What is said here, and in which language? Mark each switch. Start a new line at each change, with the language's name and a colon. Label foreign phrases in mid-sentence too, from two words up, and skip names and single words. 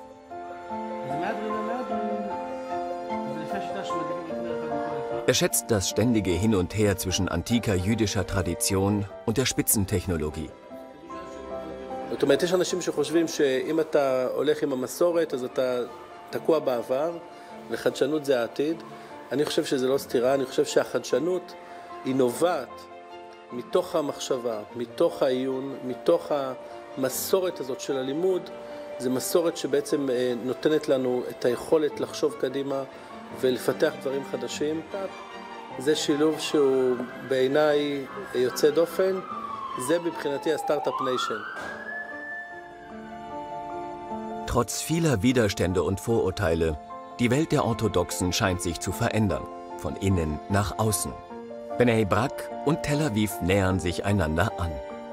German: Er schätzt das ständige Hin und Her zwischen antiker jüdischer Tradition und der Spitzentechnologie.
Hebrew: זאת אומרת, יש אנשים שחושבים שאם אתה הולך עם המסורת, אז אתה תקוע בעבר, וחדשנות זה העתיד. אני חושב שזה לא סתירה, אני חושב שהחדשנות היא נובעת מתוך המחשבה, מתוך העיון, מתוך המסורת הזאת של הלימוד. זה מסורת שבעצם נותנת לנו את היכולת לחשוב קדימה ולפתח דברים חדשים. זה שילוב שהוא בעיניי יוצא דופן, זה מבחינתי
English: start-up nation.
German: Trotz vieler Widerstände und Vorurteile, die Welt der Orthodoxen scheint sich zu verändern, von innen nach außen. Bnei Brak und Tel Aviv nähern sich einander an.